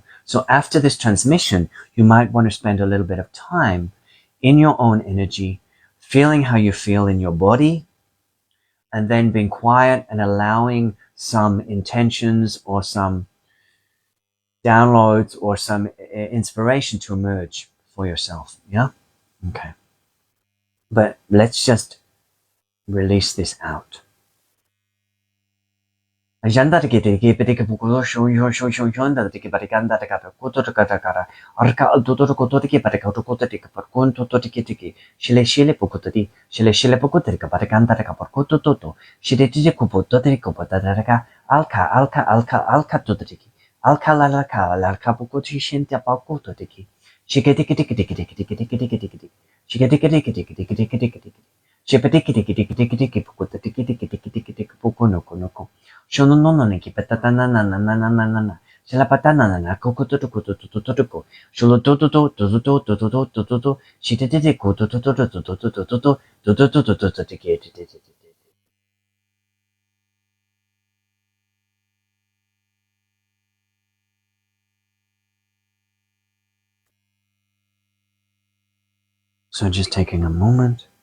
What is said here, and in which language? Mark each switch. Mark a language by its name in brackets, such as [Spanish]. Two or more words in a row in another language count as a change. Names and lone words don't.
[English] So after this transmission, you might want to spend a little bit of time in your own energy, feeling how you feel in your body, and then being quiet and allowing some intentions or some downloads or some inspiration to emerge for yourself. Yeah? Okay. But let's just release this out. Agenda tiki tiki petiki pukulo shonda tiki patikanda takata kuto takata arka tuto kuto tiki patikato kuto tiki parkun tuto tiki shile pukutati pukutari patikanda taka parkuto toto shile tiki kuputo tiki kupota taka alka tuto tiki alka pukuti shinta pakuto tiki shike tiki shike pukuto tiki puku noko Shono no no ne ki patata na na na na na na na na. Shela patana na na koko to Sholo shite ko So just taking a moment.